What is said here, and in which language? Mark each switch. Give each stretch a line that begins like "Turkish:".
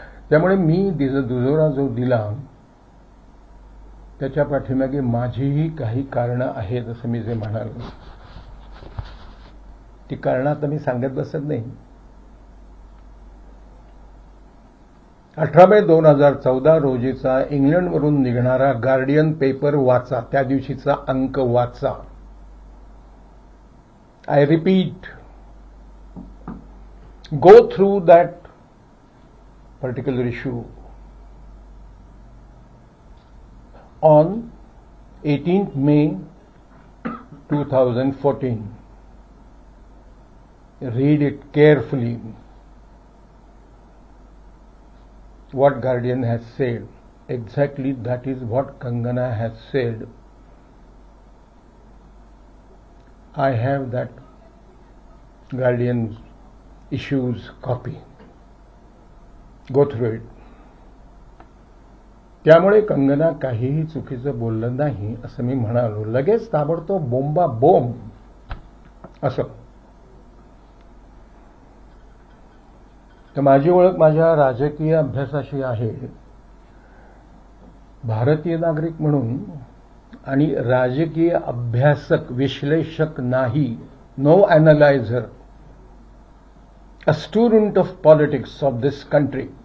Marathi: त्यामुळे मी दुजोरा जो दिला त्याच्या पाठीमागे माझीही काही कारणं आहेत असं मी जे म्हणालो. ती कारणं आता मी सांगत बसत नाही. 18 मे 2014 रोजीचा इंग्लंडवरून निघणारा गार्डियन पेपर वाचा. त्या दिवशीचा अंक वाचा.
English: I repeat, go through that particular issue. On 18th May 2014, read it carefully. What Guardian has said, exactly that is what Kangana has said. I have that Guardian's issues copy. Go through it.
Marathi: त्यामुळे कंगना काहीही चुकीचं बोललं नाही असं मी म्हणालो. लगेच ताबडतोब बोंबा बोंब असं. तर माझी ओळख माझ्या राजकीय अभ्यासाशी आहे. भारतीय नागरिक म्हणून आणि राजकीय अभ्यासक, विश्लेषक नाही.
English: No analyser. A student of politics of this country.